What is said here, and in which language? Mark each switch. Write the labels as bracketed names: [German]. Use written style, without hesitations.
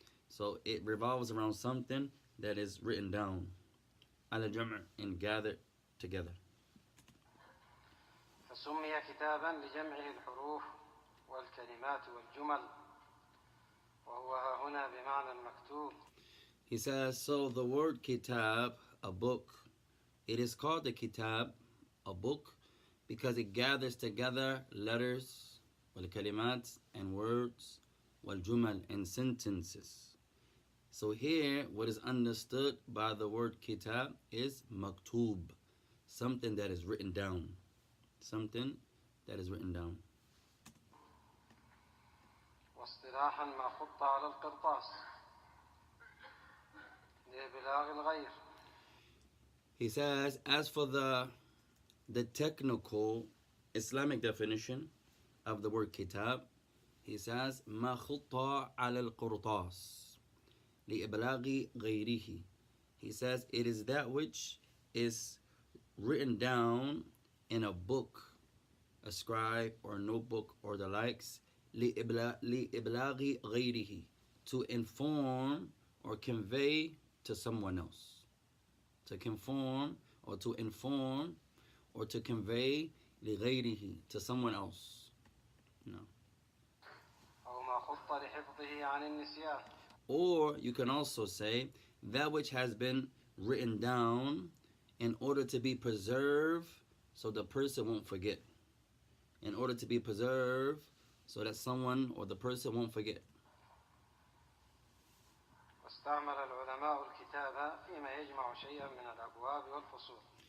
[English] So it revolves around something that is written down. [Arabic] على جمع [English] and gathered together. [Arabic] فسمي كتابا لجمعه الحروف والكلمات والجمل وهو ها هنا بمعنى المكتوب. [English] He says, so the word kitab, a book, it is called the kitab, a book, because it gathers together letters, wal-kalimat, and words, wal-jumal, and sentences. So here, what is understood by the word kitab is maktub, something that is written down. Something that is written down. [Arabic] واصطلاحا ما خط على القرطاس لإبلاغ الغير. [English] He says, as for the technical Islamic definition of the word kitab, he says, [Arabic] ما خط على القرطاس لإبلاغ غيره. [English] He says, it is that which is written down in a book, a scribe or notebook or the likes, [Arabic] لإبلاغ غيره, [English] to inform or convey to someone else. To conform or to inform or to convey [Arabic] لغيره, [English] to someone else. No. [Arabic] أو ما خط لحفظه عن النسيان. [English] Or you can also say that which has been written down in order to be preserved so the person won't forget. In order to be preserved so that someone or the person won't forget. [Arabic] واستعمل العلماء الكتاب فيما يجمع شيئا من الأبواب والفصول.